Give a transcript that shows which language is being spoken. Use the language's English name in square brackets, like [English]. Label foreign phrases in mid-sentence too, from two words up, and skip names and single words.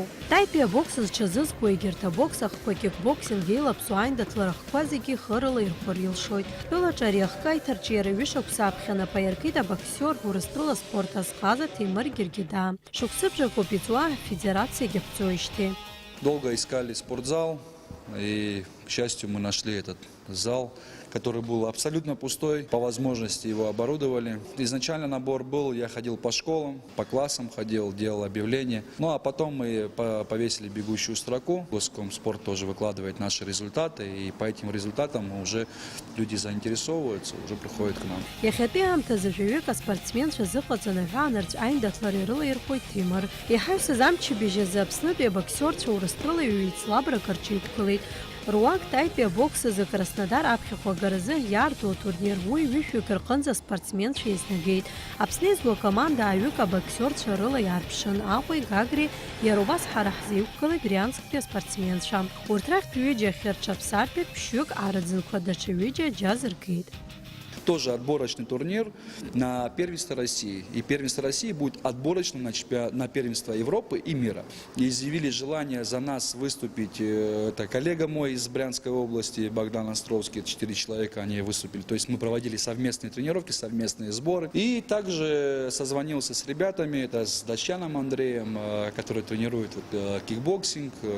[Abkhazian] Таипе абокс зҽазызкуа егьырҭ абокс ахқәа кикбоксинг еилаԥсоу аиндаҭлара хқәа зегьы хырала ирхәар илшоит. Тәылаҿы ари ахкы аиҭарҿиара ҩышықәса аԥхьан аԥаиаркит абоксиор Урыстәыла спорт азҟаза Ҭемыр Гергида. Шықәсыбжак иҵуа афедерациагьы ԥҵәоижьҭеи. [Russian] Долго искали спортзал, и, к счастью, мы нашли этот зал, который был абсолютно пустой. По возможности его оборудовали. Изначально набор был, я ходил по школам, по классам ходил, делал объявления. Ну а потом мы повесили бегущую строку. Госкомспорт тоже выкладывает наши результаты, и по этим результатам уже люди заинтересовываются, уже приходят к нам. [Abkhazian] Иахьатәи аамҭазы жәаҩык аспортсменцәа зыҟаҵаны аҳәаанырцә аиндаҭлара ирылаирхәоит Ҭемыр. Иҳаҩсыз амчыбжьы азы Аԥснытәи абоксиорцәа Урыстәыла ҩ-еицлабрак рҽеидкылеит. Руак Таипе абокс азы Краснодар аԥхьахә агаразы иаарту атурнир уи ҩышәҩык рҟынӡа аспортсменцәа еизнагеит. Аԥсны еизго акоманда ааҩык абоксиорцәа рыла иаарԥшын. Аҟәеи Гагри иара убас ҳара ҳзеиқәгылеит Бриансктәи аспортсменцәа. Урҭ рахьтә ҩыџьа хьырҽаԥсартәит, ԥшьҩык араӡынқәа даҽа ҩыџьа џьа зыргеит. [Russian] Тоже отборочный турнир на первенство России. И первенство России будет отборочным на первенство Европы и мира. И изъявили желание за нас выступить. Это коллега мой из Брянской области, Богдан Островский, 4 человека они выступили. То есть мы проводили совместные тренировки, совместные сборы. И также созвонился с ребятами, это с Дачаном Андреем, который тренирует кикбоксинг.